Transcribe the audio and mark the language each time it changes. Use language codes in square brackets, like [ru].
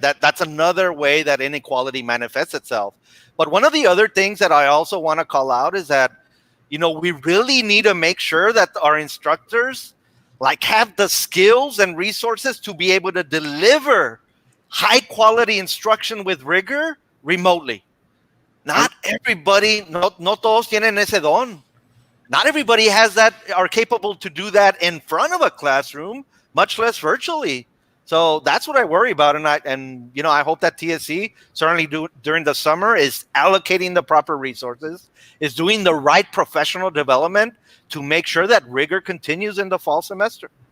[en] That's another way that inequality manifests itself. But one of the other things that I also want to call out is that, we really need to make sure that our instructors like have the skills and resources to be able to deliver high quality instruction with rigor remotely. Not everybody, [es] no todos tienen ese don. [en] Not everybody has that, are capable to do that in front of a classroom, much less virtually. So that's what I worry about, and I hope that TSC certainly during the summer is allocating the proper resources, is doing the right professional development to make sure that rigor continues in the fall semester.